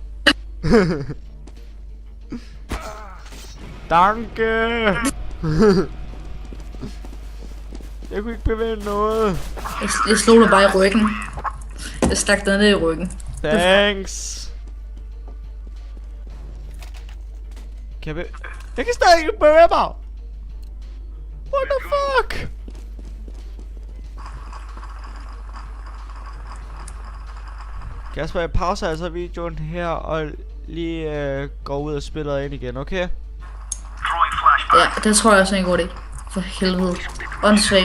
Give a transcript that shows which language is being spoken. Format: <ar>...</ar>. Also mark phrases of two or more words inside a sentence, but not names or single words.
<da>Danke. Jeg kunne ikke bevæge noget. Jeg slog dig bare i ryggen. Jeg stak dig ned i ryggen. Thanks. Jeg kan stadig ikke bevæge mig.</da> <en>What the fuck?</en> <da>Kasper, jeg pauser altså videoen her og lige går ud og spiller ind igen, okay?</da> <en>Throwing flashbang.</en> <da>Ja, det tror jeg også er en god idé. For helvede. Åndssvagt.</da>